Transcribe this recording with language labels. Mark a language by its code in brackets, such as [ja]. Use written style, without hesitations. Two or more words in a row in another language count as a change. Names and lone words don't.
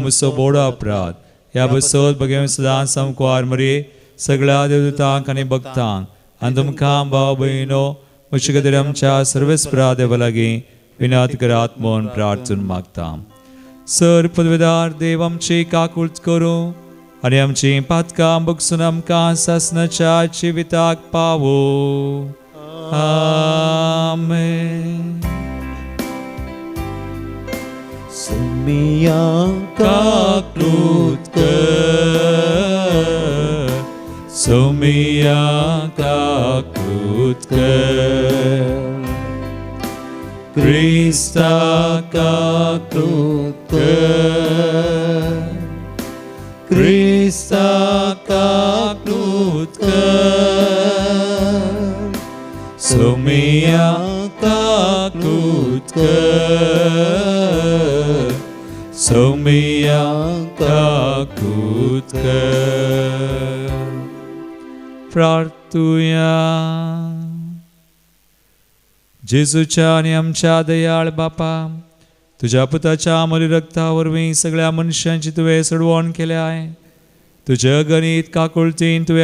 [kok] म्हजो बोडो अपराध ह्या बसत बगे सदांच सामको मरे सगळ्या देवदूतांक आनी भक्तांक आनी तुमकां भाव भयणो म्हजे खातीर आमच्या सर्वेस्परा देवा लागीं विनत करात म्हूण प्रार्थून मागता सर पदवेदार देव आमची काकुळट करूं आनी आमची पातकां बगसून आमकां सासणाच्या जिविताक पावो आमेन सुमिया काकुळट कर सुमिया काकुळट कर Krista kakulut कर Krista kakulut कर Sumia kakulut कर Sumia kakulut कर प्रार्थूया जेजूच्या आणि आमच्या दयाळ बापा तुझ्या पुताच्या अमोली रक्ता वरवीं सगळ्या मनशांची तुवें सोडवण केल्याय तुझ्या गणित काकुळटीन तुवें